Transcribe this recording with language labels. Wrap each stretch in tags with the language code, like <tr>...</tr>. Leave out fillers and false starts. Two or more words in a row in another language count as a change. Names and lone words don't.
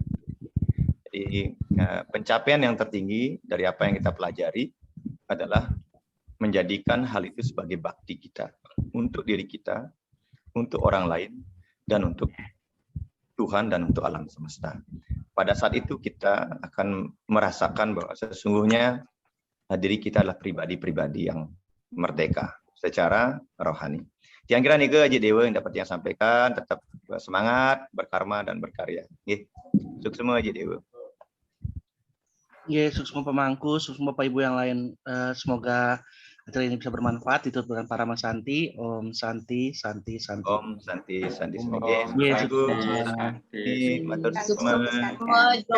<id>Jadi pencapaian yang tertinggi dari apa yang kita pelajari adalah menjadikan hal itu sebagai bakti kita untuk diri kita, untuk orang lain, dan untuk Tuhan dan untuk alam semesta. Pada saat itu kita akan merasakan bahwa sesungguhnya diri kita adalah pribadi-pribadi yang merdeka secara rohani. Yang kira nih Haji Dewa yang dapat yang sampaikan, tetap semangat, berkarma dan berkarya. Nggih. Sukses semua Haji Dewa. Nggih, sukses Pak Mangku, sukses Bapak Ibu yang lain. Semoga acara ini bisa bermanfaat. Ditutup dengan para Mas Santi.</id> <sa>Om Santi, Santi, Santi. Om Santi, Santi.</sa> <id>Semoga. Nggih, Matur sukses. semua.</id>